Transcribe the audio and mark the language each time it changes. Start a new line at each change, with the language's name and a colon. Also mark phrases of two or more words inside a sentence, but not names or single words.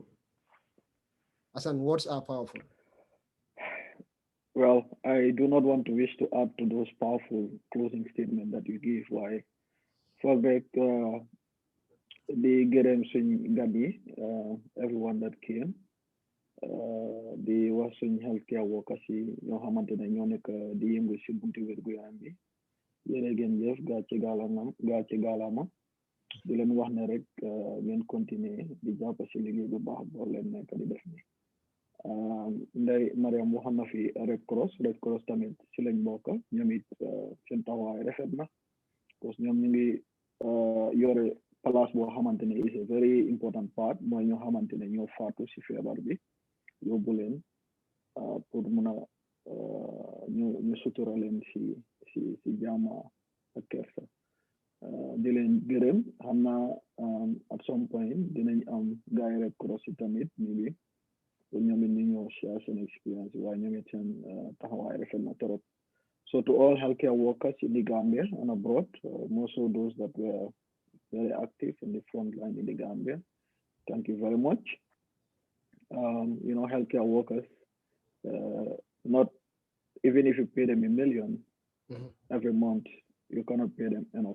English: Hassan, words are powerful. Well, I do not want to wish to add to those powerful closing statements that you give. Why? Fallback, the
Wolof: gërëm suñ gabi,
English: everyone that came, the
Wolof: wax suñ
English: healthcare workers
Wolof: yi ñoo xamante ne ñoo nekk di yëngu si bunti wérgu yaram bi. Yéen ngeen jëf gàcce gaalama di leen wax ne rek ngeen continuer di jàpp si liggéey bu baax boo leen nekk di def ni Ndeye Mariam waxoon na fi Red Cross tamit si lañ bokk ñoom it seen taxawaay rafet na parce que ñoom ñu ngi yore place boo xamante ne
English: is a very important part
Wolof: mooy ñoo xamante ne ñoo faatu si feebar bi yóbbu leen pour mun a ñu sutura leen si jàmm ak kersa di leen gërëm xam naa
English: at some point
Wolof: dinañ am gaay Red Cross yi tamit ñu ngi pour ñoom it ñu ñëw share seen experience waaye ñoom it seen taxawaay rafet na trop.
English: So to all healthcare workers in the Gambia and abroad, most of those that were very active in the front line in the Gambia, thank you very much. You know, healthcare workers, not even if you pay them $1 million every month, you cannot pay them enough.